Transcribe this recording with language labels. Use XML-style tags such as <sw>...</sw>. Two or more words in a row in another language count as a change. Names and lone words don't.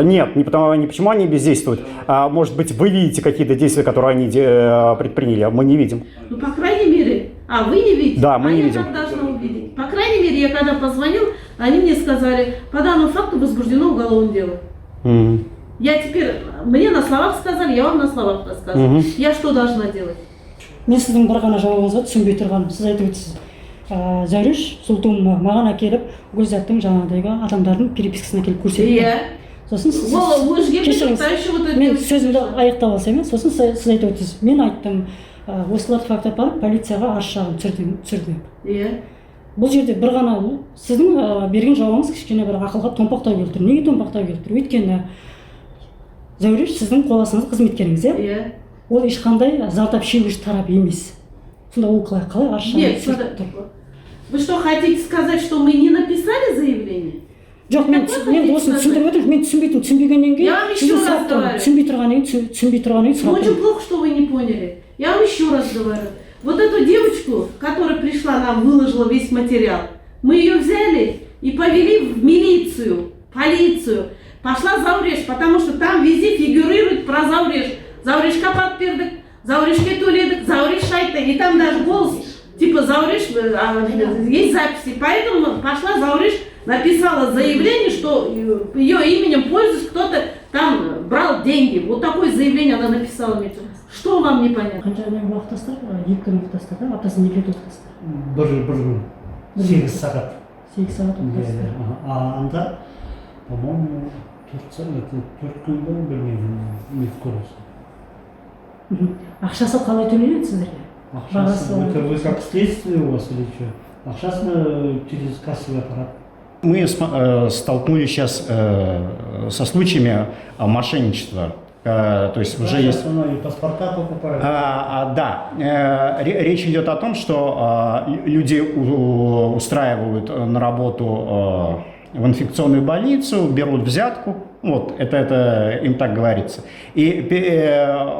<ru>нет, не почему они бездействуют, а может быть вы видите какие-то действия, которые они предприняли, а мы не видим. Ну, по крайней мере, вы не видите? Да, мы не видим. Я как должна увидеть? По крайней мере, я когда позвонил, они мне сказали, по данному факту возбуждено уголовное дело. Я теперь, мне на словах сказали, я вам на словах рассказываю. Я что должна делать?</ru> <kk>Мен сіздің бір ғана жауабыңызға түсінбей тұрғаным, сіз айтып өтсіз, Зәуреш Сұлтан маған әкеліп Гүлзаттың жаңағыдайғы адамдардың перепискасын әкеліп көрсетті. Сосын сіз кешіріңіз, мен сөзімді аяқтап алсам, сосын сіз айтып өтсіз, мен айттым, осыларды факт апарып полицияға арыз шағым түсірдім. Бұл жерде бір ғана сіздің берген жауабыңыз кішкене бір ақылға томпақтау келіп тұр. Неге томпақтау келіп тұр? Өйткені Зәуреш сіздің қол астыңыздағы қызметкеріңіз, ол ешқандай зардап шегуші тарап емес. Сонда ол қалай арыз шағым түсіріп тұр?</kk> <ru>Вы что, хотите сказать, что мы не написали заявление?</ru> <kk>Жоқ, мен осыны түсіндіріп отырмын, мен түсінбегеннен кейін,</kk> <ru>Я вам еще раз говорю.</ru> <kk>түсінбей тұрғаннан кейін сұрап</kk> <ru>Очень плохо, что вы не поняли. Я вам еще раз говорю. Вот эту девочку, которая пришла нам, выложила весь материал, мы ее взяли и повели в милицию, полицию. Пошла Зауреш, потому что там везде фигурирует про Зауреш.</ru> <kk>Заурешка подпердик, Заурешке туледик, Зауреш шайтта.</kk> <ru>И там даже голос типа Зауреш, есть записи. Поэтому пошла Зауреш, написала заявление, что ее именем пользуясь кто-то там брал деньги. Вот такое заявление она написала мне. Что вам непонятно?</ru> <kk>қанша күн уақыт тастар, 2 күн уақыт тастар, аптасына 2 рет уақыт тастар. бір күн 8 сағат. 8 сағат уақыт тастар. Анда, по-моему, 4 күн бе, білмеймін, не көресің. Ақшасы қалай төленеді сіздерге?</kk> <ru>Это вы как следствие у вас или что? Ақшасын через кассовый аппарат. Мы столкнулись сейчас со случаями мошенничества. То есть уже есть... И паспорта покупают. Да, речь идет о том, что люди устраивают на работу в инфекционную больницу, берут взятку, вот, это им так говорится.</ru>